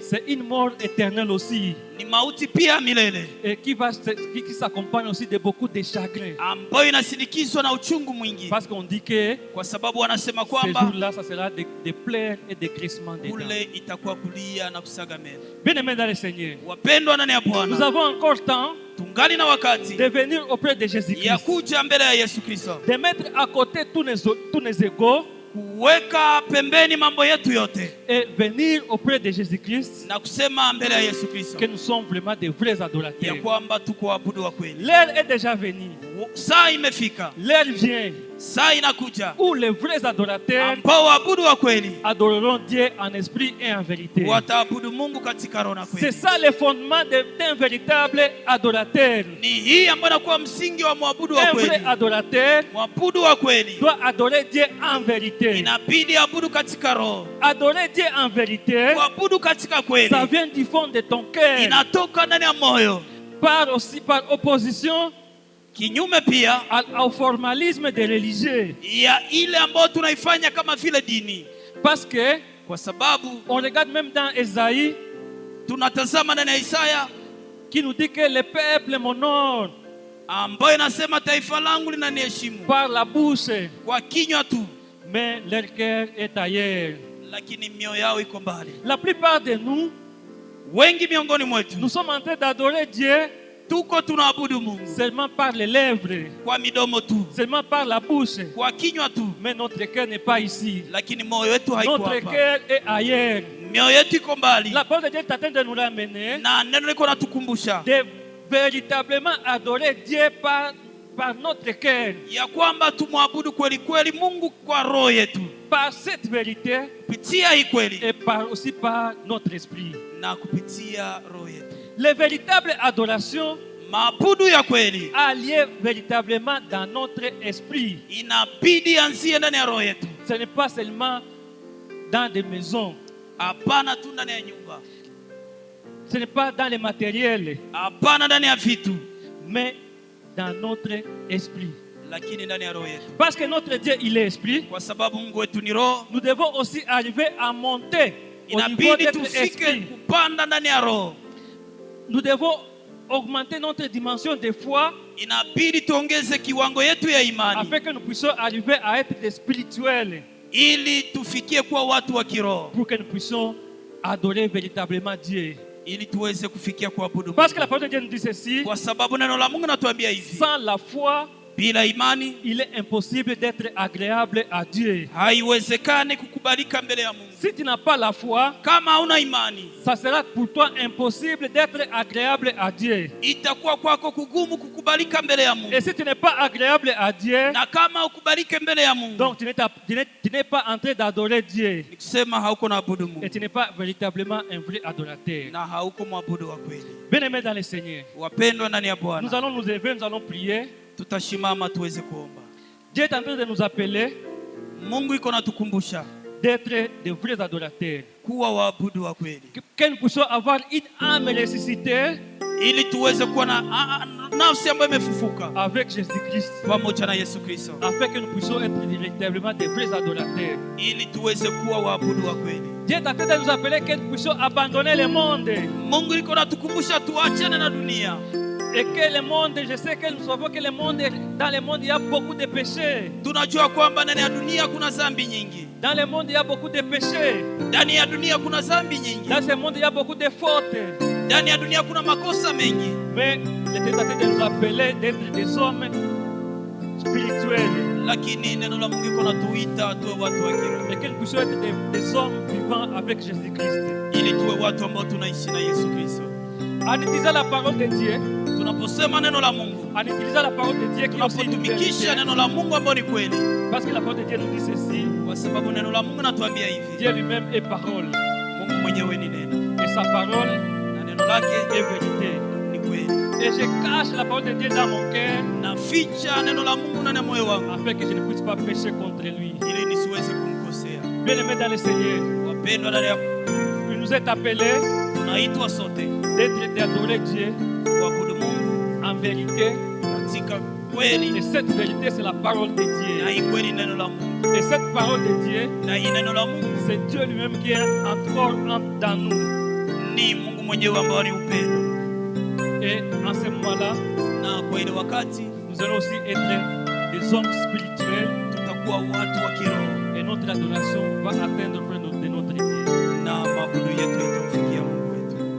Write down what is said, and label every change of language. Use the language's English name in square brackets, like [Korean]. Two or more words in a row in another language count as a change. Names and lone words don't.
[French] c'est une mort éternelle aussi. [Swahili] ni mauti pia milele, [French] Et qui s'accompagne aussi de beaucoup de chagrins. [Swahili] ambayo inasindikizwa na uchungu mwingi, [French] Parce qu'on dit que [Swahili] kwa sababu wanasema [French] ce [Swahili] kwamba [French] jour-là, ça sera des pleurs et des grincements des dents. [Swahili] kule itakuwa kulia na kusaga meno. [French] Bien-aimés dans le Seigneur, [Swahili] Wapendwa ndani ya [French] nous [Swahili] Bwana, [French] avons encore temps [Swahili] tungali na wakati [French] de venir auprès de [Swahili] ya [French] Jésus-Christ, [Swahili] kuja mbele ya Yesu Kristo, [French] de mettre à côté tous nos égos [Swahili] kuweka pembeni mambo yetu yote [French] et venir auprès de Jésus-Christ, [Swahili] na kusema mbele ya Yesu Kristo [French] que nous sommes vraiment des vrais [Swahili] ya [French] adorateurs. [Swahili] kwamba tuko waabudu wa kweli. [French] L'heure est déjà venue. [Swahili] Saa imefika, [French] L'heure vient [Swahili] saa inakuja [French] où les vrais adorateurs [Swahili] ambao waabudu wa kweli [French] adoreront Dieu en esprit et en vérité. [Swahili] wataabudu Mungu katika roho na [French] C'est [Swahili] kweli. [French] ça le fondement d'un véritable adorateur. [Swahili] Ni hii ambayo inakuwa msingi wa mwabudu wa [French] Un vrai [Swahili] kweli. [French] adorateur [Swahili] Mwabudu wa kweli [French] doit adorer Dieu en vérité. [Swahili] inabidi abudu katika roho, [French] Adorer Dieu en vérité, [Swahili] kuabudu katika kweli [French] ça vient du fond de ton cœur. [Swahili] inatoka ndani ya moyo, [French] Par opposition [Swahili] kinyume pia [French] au formalisme des religieux. [Swahili] ya ile ambayo tunaifanya kama vile dini, [French] Parce que [Swahili] kwa sababu [French] on regarde même dans Esaïe [Swahili] tunatazama ndani ya Isaya [French] qui nous dit que le peuple m'honore [Swahili] ambayo inasema taifa langu linaniheshimu [French] par la bouche, [Swahili] kwa kinywa tu, [French] mais leur cœur est ailleurs. [Swahili] lakini mioyo yao iko mbali. [French] La plupart de nous, [Swahili] Wengi miongoni mwetu [French] nous sommes en train d'adorer Dieu [Swahili] tuko tunaabudu Mungu [French] seulement par les lèvres, [Swahili] kwa midomo tu, [French] seulement par la bouche, [Swahili] kwa kinywa tu, [French] mais notre cœur n'est pas ici. [Swahili] lakini moyo wetu haiko [French] Notre [Swahili] hapa. [French] cœur est ailleurs. [Swahili] Mioyo yetu iko mbali, [French] La parole de Dieu est en train de nous ramener [Swahili] na neno liko natukumbusha [French] de véritablement adorer Dieu par notre cœur. [Swahili] ya kwamba tumwabudu kweli kweli Mungu kwa roho yetu, [French] Par cette vérité [Swahili] kupitia hii kweli [French] et aussi par notre esprit. [Swahili] na kupitia roho yetu. [French] Les véritables adorations [Swahili] Maabudu ya kweli [French] a lieu véritablement dans notre esprit. [Swahili] inabidi anzie ndani ya roho yetu, [French] Ce n'est pas seulement dans des maisons. [Swahili] hapana tu ndani ya nyumba, [French] Ce n'est pas dans les matériels, [Swahili] hapana ndani ya vitu, [French] mais dans notre esprit. [Swahili] lakini ndani ya roho yetu, [French] Parce que notre Dieu, il est esprit, [Swahili] kwa sababu Mungu wetu ni roho. [French] nous devons aussi arriver à monter au niveau [Swahili] Inabidi [French] d'être [Swahili] tufike [French] esprit. [Swahili] kupanda ndani ya roho, [French] Nous devons augmenter notre dimension de foi [Swahili] inabidi tuongeze kiwango yetu ya imani [French] afin que nous puissions arriver à être des spirituels, [Swahili] ili tufikie kuwa watu wa kiroho, [French] pour que nous puissions adorer véritablement Dieu. [Swahili] ili tuweze kufikia kuabudu [French] Parce que [Swahili] Mungu. [French] la parole de Dieu nous dit ceci: [Swahili] Kwa sababu neno la Mungu natuambia hivi, [French] sans la foi, [Swahili] bila imani [French] il est impossible d'être agréable à Dieu. [Swahili] haiwezekani kukubalika mbele ya Mungu. [French] Si tu n'as pas la foi, [Swahili] Kama hauna imani, [French] ça sera pour toi impossible d'être agréable à Dieu. [Swahili] itakuwa kwako kugumu kukubalika mbele ya Mungu, [French] Et si tu n'es pas agréable à Dieu, [Swahili] na kama ukubalike mbele ya Mungu, [French] donc tu n'es pas en train d'adorer Dieu. [Swahili] ni kusema hauko naabudu [French] Et [Swahili] Mungu [French] tu n'es pas véritablement un vrai adorateur. [Swahili] na hauko mwabudu wa kweli. [French] Bien-aimés dans le Seigneur, [Swahili] Wapendwa ndani ya [French] nous [Swahili] Bwana, [French] allons nous élever, nous allons prier. [Swahili] tutashimama tuweze kuomba. [French] Dieu est en train de nous appeler [Swahili] Mungu iko natukumbusha [French] d'être de vrais adorateurs. [Swahili] kuwa waabudu wa kweli, [French] Que nous puissions avoir une âme ressuscitée [Swahili] ili tuweze kuwa na nafsi ambayo imefufuka [French] avec Jésus-Christ, [Swahili] pamoja na Yesu Kristo, [French] afin que nous puissions être véritablement des vrais adorateurs. [Swahili] ili tuweze kuwa waabudu wa kweli. [French] Dieu est en train de nous appeler que nous puissions abandonner le monde. [Swahili] Mungu iko natukumbusha tuachane na dunia, [French] Et que le monde, je sais que nous savons que dans le monde il y a beaucoup de péchés. [Swahili] tunajua kwamba ndani ya dunia kuna dhambi nyingi, [French] Dans le monde il y a beaucoup de péchés. [Swahili] ndani ya dunia kuna dhambi nyingi, [French] Dans ce monde il y a beaucoup de fautes. [Swahili] ndani ya dunia kuna makosa mengi, [French] Mais il est en train de nous appeler d'être des hommes spirituels. [Swahili] lakini neno la Mungu iko natuita tuwe watu wa kiroho, [French] Et que nous puissions être des hommes vivants avec Jésus-Christ. [Swahili] ili tuwe watu ambao tunaishi na Yesu Kristo. [French] En utilisant la parole de Dieu, [Swahili] Tunaposema neno la Mungu, [French] en utilisant la parole de Dieu qui est aussi une [Swahili] tunapotumikisha [French] vérité, [Swahili] neno la Mungu ambao ni kweli, [French] parce que la parole de Dieu nous dit ceci: [Swahili] kwa sababu neno la Mungu natuambia hivi, [French] Dieu lui-même est parole, [Swahili] Mungu mwenyewe ni neno [French] et sa parole [Swahili] na neno lake [French] est vérité. [Swahili] ni kweli. [French] Et je cache la parole de Dieu dans mon cœur [Swahili] Naficha neno la Mungu ndani ya moyo wangu [French] afin que je ne puisse pas pécher contre lui. [Swahili] ili nisiweze kumkosea. [French] Bien-aimés dans le Seigneur, [Swahili] Wapendwa ndani ya, [French] il nous est appelé [Swahili] tunaitwa sote [French] d'adorer Dieu [Swahili] kuabudu Mungu [French] en vérité. [Swahili] katika [French] Et [Swahili] kweli, [French] cette vérité, c'est la parole de [Swahili] na [French] Dieu. [Swahili] hii kweli neno la Mungu, [French] Et cette parole de Dieu, [Swahili] na hii neno la Mungu [French] c'est Dieu lui-même qui est encore dans nous. [Swahili] ni Mungu mwenyewe ambao ni upendo. [French] Et en ce moment-là, [Swahili] Na kwa ile wakati [French] nous allons aussi être des hommes spirituels [Swahili] tutakuwa watu wa kiroho [French] et notre adoration va atteindre près de notre Dieu. [Swahili] na maabudu yetu yatamfikia Mungu wetu.